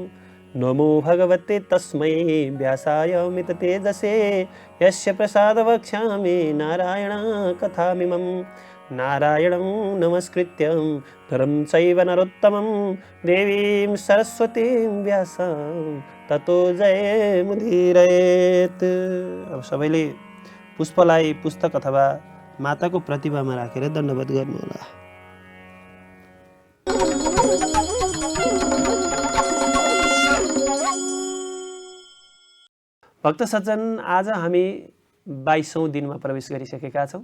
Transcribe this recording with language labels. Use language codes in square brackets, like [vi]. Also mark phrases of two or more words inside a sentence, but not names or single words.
[sa] नमो भगवते तस्मै व्यासाय मिततेजसे यस्य प्रसादवक्ष्यामि नारायण कथामिमं। नारायणं नमस्कृत्यं नरं चैव नरोत्तमं देवीं सरस्वतीं व्यासं ततो जयमुदीरयेत्। [ne] अब सबैले पुष्पलाई पुस्तक अथवा माताको प्रतिमामा राखेर दण्डवत गर्नुहोला। भक्त सज्जन, आज हामी 22औं दिनमा प्रवेश गरिसकेका छौँ।